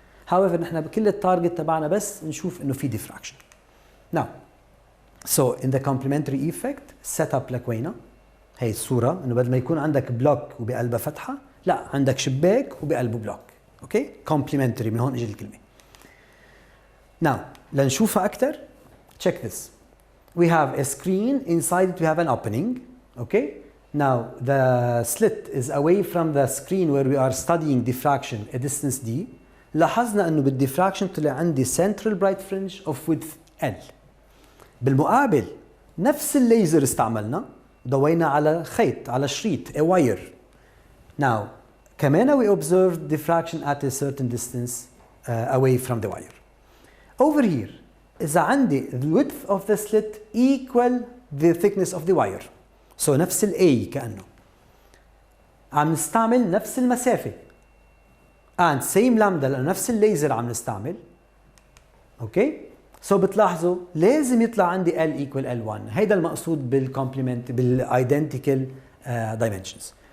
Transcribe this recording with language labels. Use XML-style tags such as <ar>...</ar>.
<ar>however نحن بكل التارجت تبعنا بس نشوف انه في diffraction.</ar> <en>now so in the complementary effect set up</en> <ar>لك وينها هي الصورة انه بدل ما يكون عندك بلوك وبقلبها فتحة لا عندك شباك وبقلبه بلوك اوكي complementary من هون اجى الكلمة.</ar> <en>now</en> <ar>لنشوفها أكثر</ar> <en>check this we have a screen inside it we have an opening okay. Now the slit is away from the screen where we are studying diffraction a distance d.</en> <ar>لاحظنا انه بالديفراكشن طلع عندي</ar> <en>central bright fringe of width L.</en> <ar>بالمقابل نفس الليزر استعملنا ضوينا على خيط على شريط</ar> <en>a wire. Now كمان we observed diffraction at a certain distance away from the wire. Over here</en> <ar>إذا عندي</ar> <en>the width of the slit equal the thickness of the wire.</en> <ar>So نفس ال A كأنه عم نستعمل نفس المسافة</ar> <en>and same lambda</en> <ar>لأنه نفس الليزر عم نستعمل اوكي so بتلاحظوا لازم يطلع عندي</ar> <en>L equal L1</en> <ar>هيدا المقصود بالcomplement بالidentical dimensions.</ar>